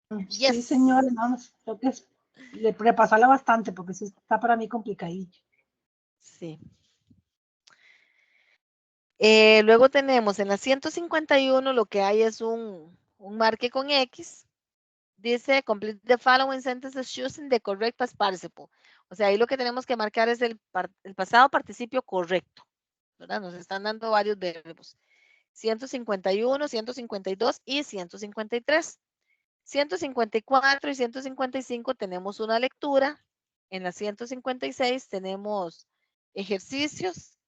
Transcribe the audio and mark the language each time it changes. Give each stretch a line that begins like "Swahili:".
Spanish: Sí,
English: Yes.
Spanish: señora, no, creo que repasarla bastante porque sí está para mí complicadillo. Sí. Luego tenemos en la 151 lo que hay es un marque con X. Dice
English: complete the following sentences using the correct past participle.
Spanish: O sea, ahí lo que tenemos que marcar es el pasado participio correcto, ¿verdad? Nos están dando varios verbos. 151, 152 y 153. 154 y 155 tenemos una lectura. En la 156 tenemos ejercicios.